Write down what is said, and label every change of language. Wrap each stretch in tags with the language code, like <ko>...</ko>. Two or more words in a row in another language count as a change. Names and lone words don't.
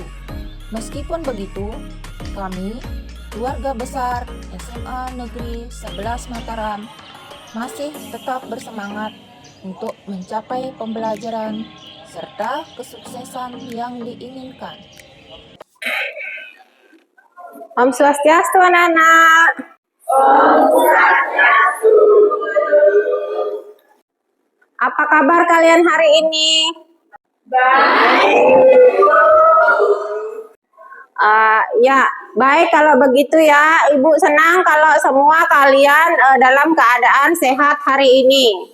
<id>Meskipun begitu, kami keluarga besar SMA Negeri 11 Mataram masih tetap bersemangat untuk mencapai pembelajaran serta kesuksesan yang diinginkan.</id> <ban>Om Swastiastu</ban> <id>anak-anak.</id> <ban>Om Swastiastu.</ban> <id>Apa kabar kalian hari ini? Baik. Ya, baik kalau begitu ya. Ibu senang kalau semua kalian dalam keadaan sehat hari ini.</id>